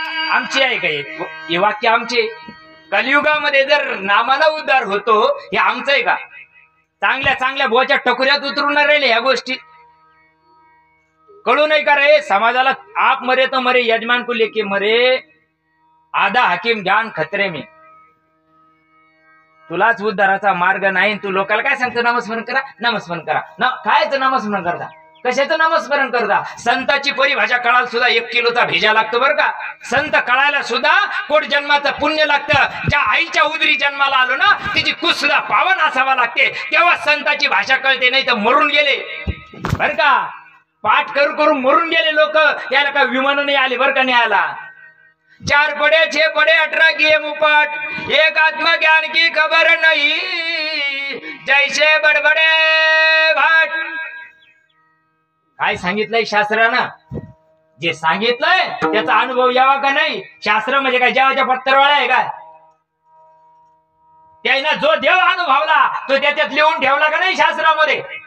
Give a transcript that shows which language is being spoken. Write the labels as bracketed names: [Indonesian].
[Marathi] आमची आहे काय हे वाक्य? आमचे कलियुगामध्ये जर नामाला उद्धार होतो हे आमचं आहे का? चांगल्या चांगल्या बोच्या टकुऱ्यात उतरून राहिले ह्या गोष्टी कळू नाही का रे समाजाला? [Hindi] आप मरे तो मरे, यजमान को लेके मरे, आधा हकीम जान खतरे में. [Marathi] तुलाच उद्धाराचा मार्ग नाही, तू लोकांना काय सांगतो? नामस्मरण करा, नामस्मरण करा. कायच नामस्मरण करता? कशाचं नामस्मरण करता? संताची परिभाषा कळायला सुद्धा 1 किलोचा भेजा लागतो बरं का. संत कळायला सुद्धा कोट जन्माचं पुण्य लागतं. ज्या आईच्या उदरी जन्माला आलो ना, तिची कुस सुद्धा पावन असावा लागते, तेव्हा संताची भाषा कळते, नाही तर मरून गेले बरं का. पाठ करून मरून गेले लोक, त्याला काय विमान नाही आले बरं का, नाही आला. [Hindi] 4 पडे 6 पडे 18 किए मुपाट, एक आत्मज्ञान की खबर नहीं, जैसे बडबडे भाट. [Marathi] काय सांगितलंय शास्त्रानं? जे सांगितलंय त्याचा अनुभव यावा का नाही? शास्त्र म्हणजे काय जेवाच्या पत्तरवाळा आहे का? त्यानं जो देव अनुभवला तो त्याच्यात लिहून ठेवला का नाही शास्त्रामध्ये?